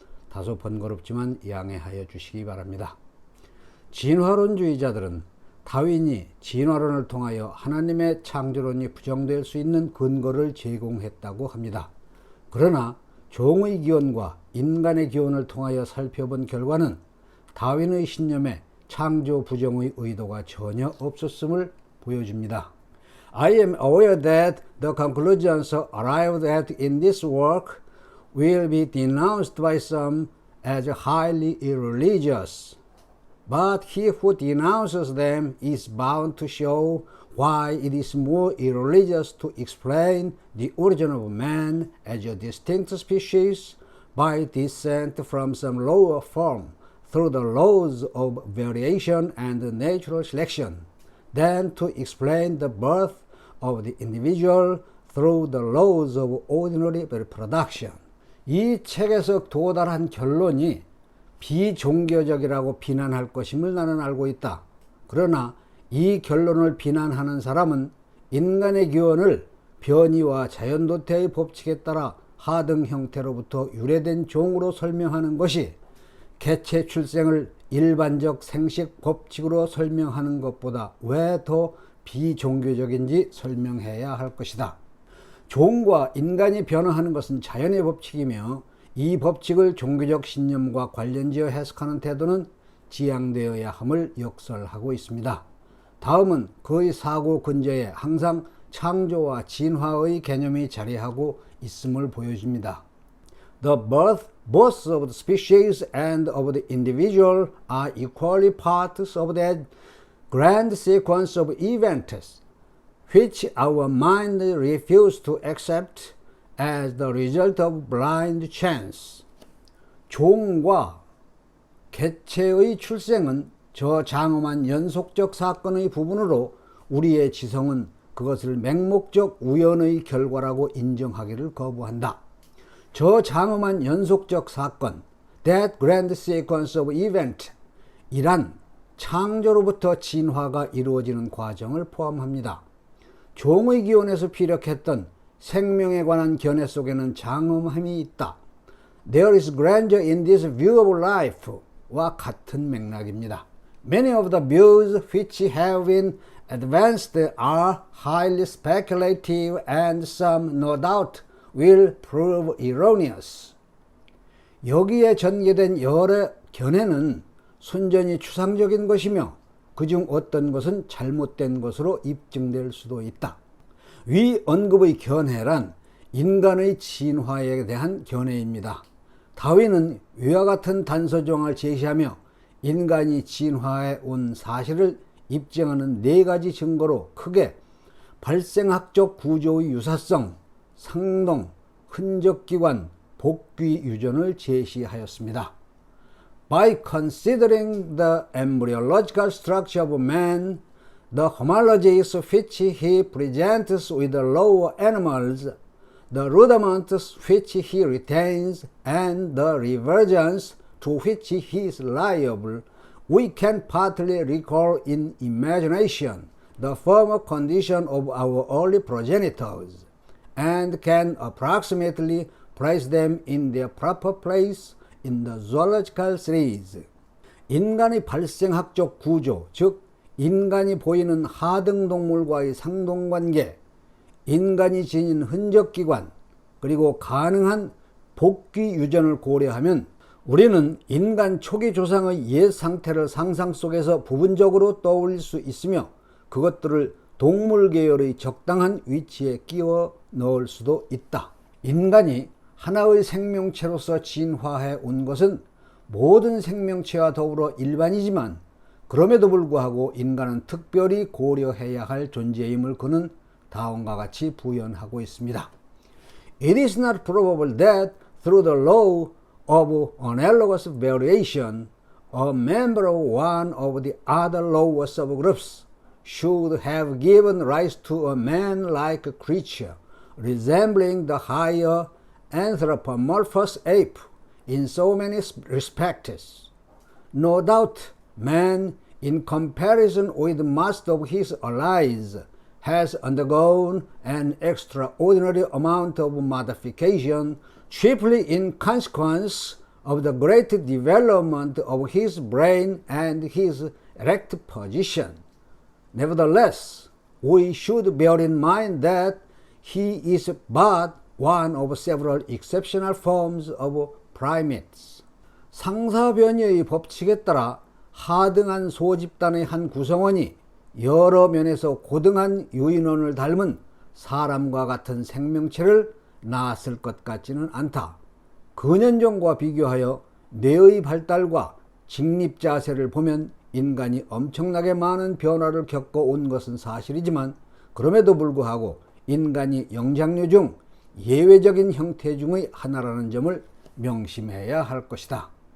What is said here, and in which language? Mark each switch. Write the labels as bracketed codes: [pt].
[ko] 다소 번거롭지만 양해하여 주시기 바랍니다. 진화론주의자들은 다윈이 진화론을 통하여 하나님의 창조론이 부정될 수 있는 근거를 제공했다고 합니다. 그러나 종의 기원과 인간의 기원을 통하여 살펴본 결과는 다윈의 신념에 창조 부정의 의도가 전혀 없었음을 보여줍니다. [en] I am aware that the conclusions arrived at in this work will be denounced by some as highly irreligious. But he who denounces them is bound to show why it is more irreligious to explain the origin of man as a distinct species by descent from some lower form through the laws of variation and natural selection, than to explain the birth of the individual through the laws of ordinary reproduction. [ko] 이 책에서 도달한 결론이 비종교적이라고 비난할 것임을 나는 알고 있다. 그러나 이 결론을 비난하는 사람은 인간의 기원을 변이와 자연도태의 법칙에 따라 하등 형태로부터 유래된 종으로 설명하는 것이 개체 출생을 일반적 생식 법칙으로 설명하는 것보다 왜 더 비종교적인지 설명해야 할 것이다. 종과 인간이 변화하는 것은 자연의 법칙이며 이 법칙을 종교적 신념과 관련지어 해석하는 태도는 지양되어야 함을 역설하고 있습니다. 다음은 그의 사고 근저에 항상 창조와 진화의 개념이 자리하고 있음을 보여줍니다. [en] The birth both of the species and of the individual are equally parts of that grand sequence of events which our mind refuses to accept as the result of blind chance. [ko] 종과 개체의 출생은 저 장엄한 연속적 사건의 부분으로 우리의 지성은 그것을 맹목적 우연의 결과라고 인정하기를 거부한다. 저 장엄한 연속적 사건, [en] that grand sequence of event, [ko] 이란 창조로부터 진화가 이루어지는 과정을 포함합니다. 종의 기원에서 피력했던 생명에 관한 견해 속에는 장엄함이 있다. [en] There is grandeur in this view of life와 [ko] 같은 맥락입니다. [en] Many of the views which have been advanced are highly speculative and some no doubt will prove erroneous. [ko] 여기에 전개된 여러 견해는 순전히 추상적인 것이며 그중 어떤 것은 잘못된 것으로 입증될 수도 있다. 위 언급의 견해란 인간의 진화에 대한 견해입니다. 다윈은 위와 같은 단서조항을 제시하며 인간이 진화해 온 사실을 입증하는 4가지 증거로 크게 발생학적 구조의 유사성, 상동, 흔적기관, 복귀 유전을 제시하였습니다. [en] By considering the embryological structure of man, the homologies which he presents with the lower animals, the rudiments which he retains, and the reversions to which he is liable, we can partly recall in imagination the former condition of our early progenitors, and can approximately place them in their proper place in the zoological series. [ko] 인간의 발생학적 구조, 즉 인간이 보이는 하등동물과의 상동관계, 인간이 지닌 흔적기관, 그리고 가능한 복귀 유전을 고려하면 우리는 인간 초기 조상의 옛 상태를 상상 속에서 부분적으로 떠올릴 수 있으며 그것들을 동물 계열의 적당한 위치에 끼워 넣을 수도 있다. 인간이 하나의 생명체로서 진화해 온 것은 모든 생명체와 더불어 일반이지만 그럼에도 불구하고 인간은 특별히 고려해야 할 존재임을 그는 다음과 같이 부연하고 있습니다. [en] It is not probable that through the law of analogous variation a member of one of the other lower subgroups should have given rise to a man-like creature resembling the higher anthropomorphous ape in so many respects. No doubt, man, in comparison with most of his allies, has undergone an extraordinary amount of modification, chiefly in consequence of the great development of his brain and his erect position. Nevertheless, we should bear in mind that he is but one of several exceptional forms of primates. [ko] 상사변이의 법칙에 따라 하등한 소집단의 한 구성원이 여러 면에서 고등한 유인원을 닮은 사람과 같은 생명체를 낳았을 것 같지는 않다. 근현종과 비교하여 뇌의 발달과 직립자세를 보면 인간이 엄청나게 많은 변화를 겪어온 것은 사실이지만 그럼에도 불구하고 인간이 영장류 중 예외적인 형태 중의 하나라는 점을 명심해야 할 것이다.